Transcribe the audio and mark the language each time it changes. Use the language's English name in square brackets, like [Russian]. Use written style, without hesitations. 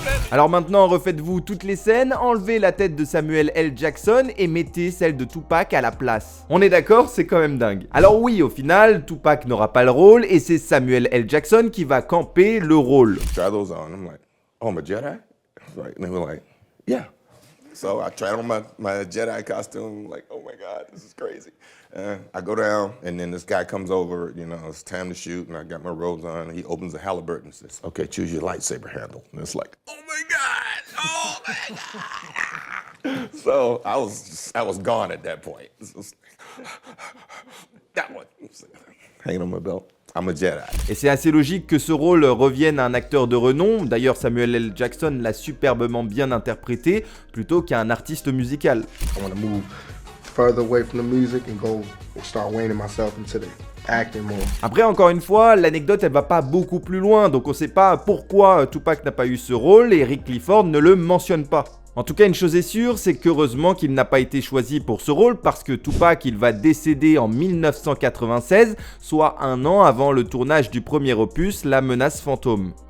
[French] Alors maintenant, refaites-vous toutes les scènes, enlevez la tête de Samuel L. Jackson et mettez celle de Tupac à la place. On est d'accord, c'est quand même dingue. Alors oui, au final, Tupac n'aura pas le rôle et c'est Samuel L. Jackson qui va camper le rôle. [English] Try those on. I'm like, oh, I'm a Jedi? Right. And they were like, yeah. So I tried on my Jedi costume, like, oh my God, this is crazy. I go down, and then this guy comes over, you know, it's time to shoot, and I got my robes on, and he opens the halberd and says, okay, choose your lightsaber handle. And it's like, oh my God! So I was gone at that point. That one. Hanging on my belt. I'm a Jedi. [French] Et c'est assez logique que ce rôle revienne à un acteur de renom, d'ailleurs Samuel L. Jackson l'a superbement bien interprété, plutôt qu'à un artiste musical. [English] I want to move further away from the music and go start waning myself into the acting more. [French] Après, encore une fois, l'anecdote elle va pas beaucoup plus loin, donc on sait pas pourquoi Tupac n'a pas eu ce rôle et Rick Clifford ne le mentionne pas. En tout cas, une chose est sûre, c'est qu'heureusement qu'il n'a pas été choisi pour ce rôle parce que Tupac, il va décéder en 1996, soit un an avant le tournage du premier opus, La Menace Fantôme.